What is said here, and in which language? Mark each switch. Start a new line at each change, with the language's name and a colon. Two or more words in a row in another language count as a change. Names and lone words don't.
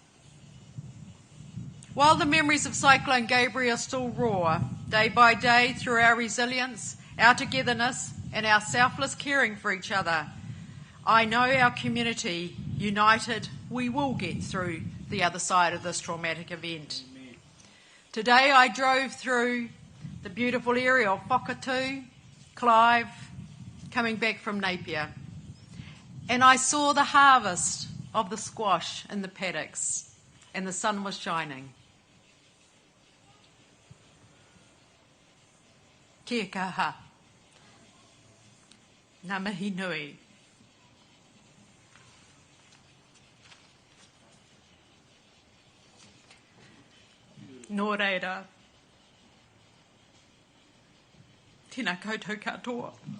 English: While the memories of Cyclone Gabrielle still roar, day by day through our resilience, our togetherness and our selfless caring for each other, I know our community, united, we will get through the other side of this traumatic event. Today I drove through the beautiful area of Whakatū, Clive, coming back from Napier. And I saw the harvest of the squash in the paddocks, and the sun was shining.
Māori: Kia kaha. Ngā mihi nui. Nō reira. Tēnā koutou katoa.